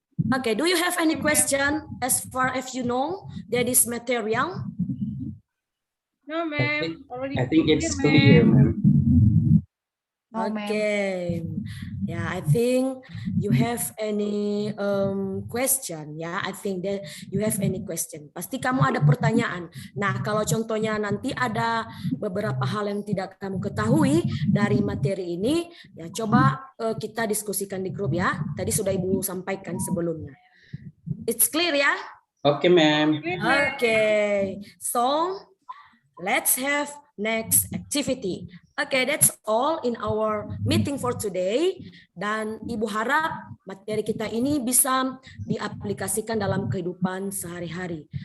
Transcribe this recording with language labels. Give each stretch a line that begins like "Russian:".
English: Okay, do you have any question as far as you know that is material? No, ma'am. Already I think it's clear, clear, ma'am. Okay, yeah, I think you have any question, ya. I think that you have any question.
Indonesian: Pasti kamu ada pertanyaan. Nah, kalau contohnya nanti ada beberapa hal yang tidak kamu ketahui dari materi ini, ya coba kita diskusikan di grup ya. Tadi sudah Ibu sampaikan sebelumnya.
English: It's clear ya? Okay, ma'am. Okay, so let's have next activity. Okay, that's all in our meeting for today.
Indonesian: Dan Ibu harap materi kita ini bisa diaplikasikan dalam kehidupan sehari-hari.